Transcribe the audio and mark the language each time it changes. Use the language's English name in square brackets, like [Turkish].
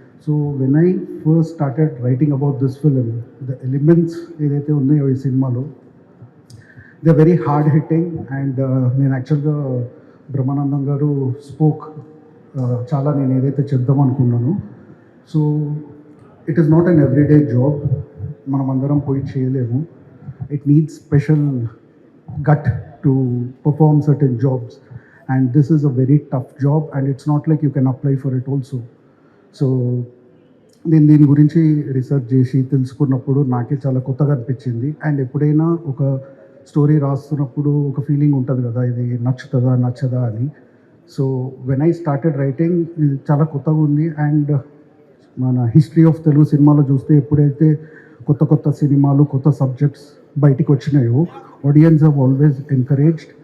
[English] so when I first started writing about this film, the elements [Telugu] ఏదైతే ఉన్నాయో ఈ సినిమాలో [English] They very hard hitting. [Telugu] And నేను యాక్చువల్గా బ్రహ్మానందం గారు స్పోక్ చాలా నేను ఏదైతే చెప్దాం అనుకున్నాను. [English] so it is not an everyday job, [Telugu] మనం అందరం పోయి చేయలేము. [English] It needs special gut to perform certain jobs, and this is a very tough job and it's not like you can apply for it also. [Telugu] So నేను దీని గురించి research చేసి తెలుసుకున్నప్పుడు నాకే చాలా కొత్తగా అనిపించింది. అండ్ ఎప్పుడైనా ఒక స్టోరీ రాస్తున్నప్పుడు ఒక ఫీలింగ్ ఉంటుంది కదా, ఇది నచ్చుతుందా నచ్చదా అని. [English] so when I started writing [Telugu] ఇది చాలా కొత్తగా ఉంది. అండ్ మన హిస్టరీ ఆఫ్ తెలుగు సినిమాలో చూస్తే ఎప్పుడైతే కొత్త కొత్త సినిమాలు కొత్త సబ్జెక్ట్స్ బయటికి వచ్చినాయో [English] Audience have always encouraged.